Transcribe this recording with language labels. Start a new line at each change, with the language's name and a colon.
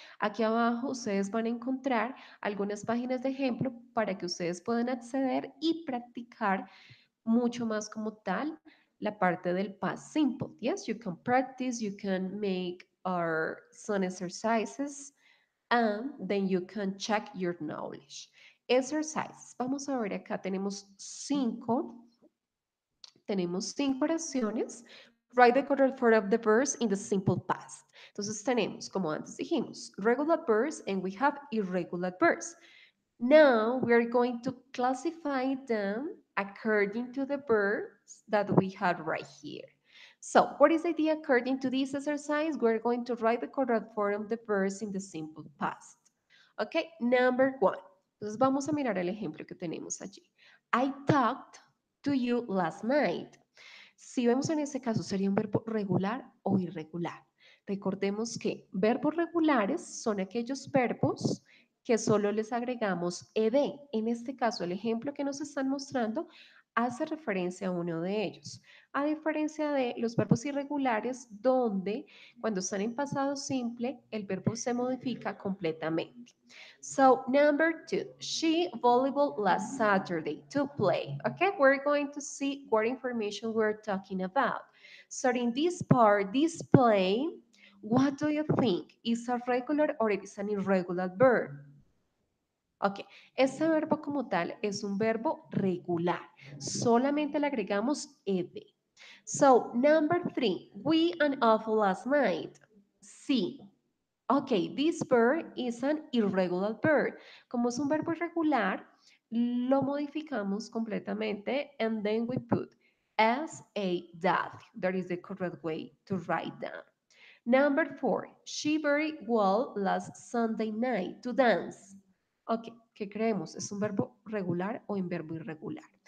Spanish: Aquí abajo ustedes van a encontrar algunas páginas de ejemplo para que ustedes puedan acceder y practicar mucho más como tal la parte del past simple.
English: Yes, you can practice, you can make some exercises, and then you can check your knowledge. Exercises.
Spanish: Vamos a ver acá, tenemos cinco oraciones.
English: Write the correct form of the verbs in the simple past.
Spanish: Entonces tenemos, como antes dijimos,
English: regular verbs and we have irregular verbs. Now we are going to classify them according to the verbs that we have right here. So, what is the idea according to this exercise? We're going to write the correct form of the verbs in the simple past. Okay, number one.
Spanish: Entonces vamos a mirar el ejemplo que tenemos allí.
English: I talked to you last night.
Spanish: Si vemos en ese caso, sería un verbo regular o irregular. Recordemos que verbos regulares son aquellos verbos que solo les agregamos ed. En este caso, el ejemplo que nos están mostrando hace referencia a uno de ellos, a diferencia de los verbos irregulares donde cuando están en pasado simple el verbo se modifica completamente.
English: So number two, she volleyball last Saturday to play. Okay, we're going to see what information we're talking about. So in this part, this play, what do you think? Is a regular or it is an irregular verb?
Spanish: Ok, este verbo como tal es un verbo regular. Solamente le agregamos ed.
English: So, number three, we and off last night. Sí. Ok, this verb is an irregular verb.
Spanish: Como es un verbo irregular, lo modificamos completamente
English: and then we put as a that. That is the correct way to write down. Number four, she very well last Sunday night to dance.
Spanish: Ok, ¿qué creemos? ¿Es un verbo regular o un verbo irregular?